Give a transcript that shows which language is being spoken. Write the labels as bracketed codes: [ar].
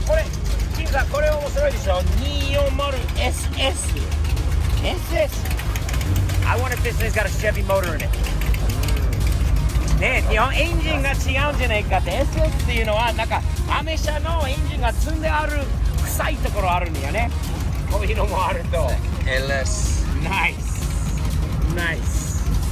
[ja] これ、キムさん、これ面白いでしょ。 240SS。 SS。 [en] I wonder if this thing's got a Chevy motor in it. [ja] ね、日本エンジンが違うんじゃないかって。SS っていうのはなんかアメ車のエンジンが積んである臭いところあるんだよね。こういうのもあると LS。ナイスナイス。